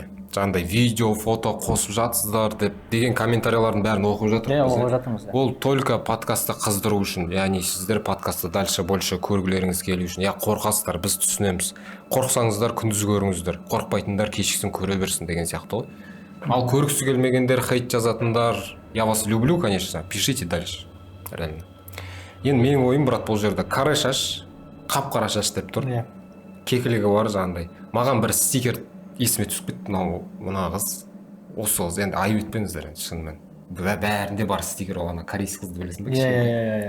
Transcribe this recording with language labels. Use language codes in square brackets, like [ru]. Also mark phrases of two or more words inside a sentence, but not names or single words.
[kk] Жаңағыдай видео, фото қосып жатсыздар деген комментариялардың бәрін оқып жатырмыз. Оқып жатырмыз. Ол только подкастты қыздыру үшін, яғни сіздер подкастты [ru] дальше больше [kk] көргілеріңіз келу үшін. Қорқасыздар, біз түсінеміз. Қорқсаңыздар күндіз көріңіздер, қорықпайтындар кешкісін көре берсін деген сияқты ғой. Ал көргісі келмегендер, хейт жазатындар, [ru] я вас люблю, конечно, пишите дальше. Реально. [kk] Енді менің ойым, брат, бұл жерде қара шаш, қап-қара шаш деп тұр. Кекілігі бар жаңағыдай. Маған бір стикер есіме түсіп кетті, мына қыз, осы қыз, енді айып етпеңіздер енді шынымен. Бәрінде бар стикер ол, ана корейский қызды білесің бе?